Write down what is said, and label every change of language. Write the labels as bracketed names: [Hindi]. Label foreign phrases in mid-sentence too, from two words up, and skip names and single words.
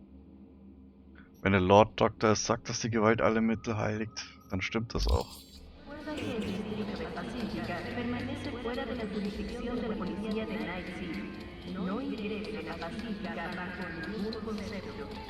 [German] Wenn der Lord Doktor sagt, dass die Gewalt alle Mittel heiligt, dann stimmt das auch. [Spanish] Soy agente de Pacífica, permanece fuera de la jurisdicción de la policía de Night City. No ingrese a Pacífica bajo ningún concepto.